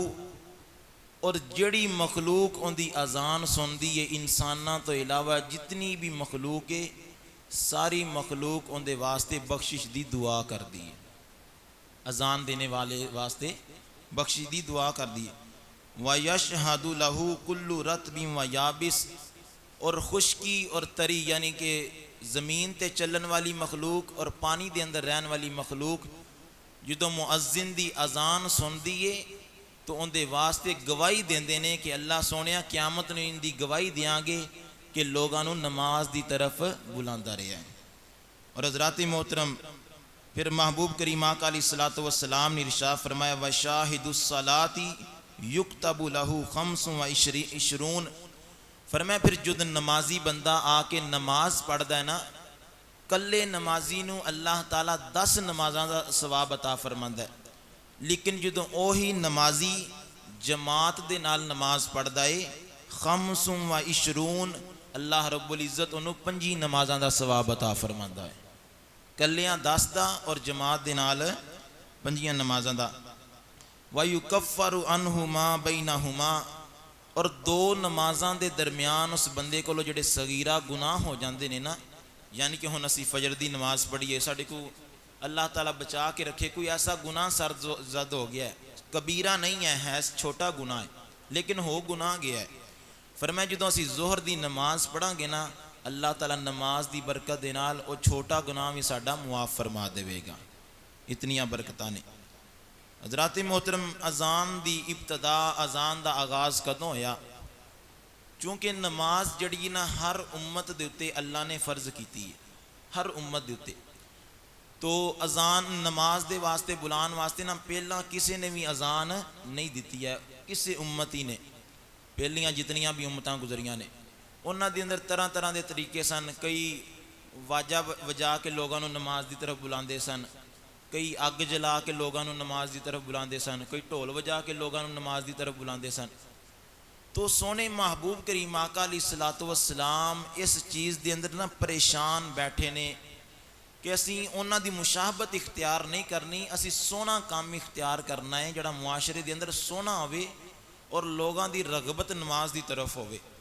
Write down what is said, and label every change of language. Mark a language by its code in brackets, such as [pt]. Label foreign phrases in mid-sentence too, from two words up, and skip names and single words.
[pa] اور جڑی مخلوق ان دی اذان سندی ہے انساناں تو علاوہ جتنی بھی مخلوق ہے، ساری مخلوق ان دے واسطے بخشش دی دعا کر دی ہے، اذان دینے والے واسطے بخشش دی دعا کر دی ہے۔ [ar] وَيَشْهَدُ لَهُ كُلُّ رَطْبٍ وَيَابِسٍ، [pa] اور خشکی اور تری یعنی کہ زمین تے چلن والی مخلوق اور پانی دے اندر رہن والی مخلوق جدوں مؤذن دی اذان سندی ہے تو ان دے واسطے گواہی دیندے نے کہ اللہ سونیا قیامت نے ان دی گواہی دیاں گے کہ لوگاں نو نماز دی طرف بلاندا رہا ہے۔ اور حضرات محترم، پھر محبوب کریم آقا [ar] علیہ الصلوۃ والسلام [pa] نے ارشاد فرمایا [ar] وشاہد الصلاۃ یکتب لہ [pa] 25، فرمایا پھر جد نمازی بندہ آ کے نماز پڑھدا ہے نا، کلے نمازی نو اللہ تعالیٰ 10 نمازاں دا ثواب عطا فرماندا ہے، لیکن جدوں اوہی نمازی جماعت دے نال نماز پڑھدا ہے 25 اللہ رب العزت انہوں 5 نمازاں دا ثواب عطا فرماندا ہے، کلیاں 10 دا اور جماعت دے نال 5 نمازاں دا۔ [ar] وَيُكَفَّرُ عَنْهُ مَا بَيْنَهُمَا، [pa] اور 2 نمازاں دے درمیان اس بندے کو جڑے صغیرہ گناہ ہو جاندے نے نا، یعنی کہ ہن اسی فجر دی نماز پڑھیے، ساڈے کو اللہ تعالیٰ بچا کے رکھے، کوئی ایسا گناہ سر زد ہو گیا ہے، کبیرہ نہیں ہے چھوٹا گناہ ہے لیکن ہو گناہ گیا ہے، فرمایا جدوں اسی ظہر دی نماز پڑھاں گے نا اللہ تعالیٰ نماز دی برکت دے نال او چھوٹا گناہ بھی ساڈا معاف فرما دے گا، اتنیاں برکتاں نے۔ حضرات محترم، اذان دی ابتدا، اذان دا آغاز کدوں ہویا؟ چونکہ نماز جڑی نا ہر امت دے اتے اللہ نے فرض کیتی ہے، ہر امت دے اتے، تو اذان نماز دے واسطے بلان واسطے نا پہلا کسی نے بھی اذان نہیں دیتی ہے، کسی امتی نے، پہلیاں جتنیاں بھی امتاں گزریاں نے، انہاں دے اندر طرح طرح دے طریقے سن، کئی واجہ وجا کے لوگاں نو نماز دی طرف بلاندے سن، کئی اگ جلا کے لوگاں نو نماز دی طرف بلاندے سن، کئی ڈھول وجا کے لوگاں نو نماز دی طرف بلاندے سن۔ تو سونے محبوب کریم آقا [ar] علیہ الصلوۃ والسلام [pa] اس چیز دے اندر نا پریشان بیٹھے نے کہ اسی انہاں دی مشابہت اختیار نہیں کرنی، اسی سونا کام اختیار کرنا ہے جڑا معاشرے دے اندر سونا ہوئے اور لوگاں دی رغبت نماز دی طرف ہوئے۔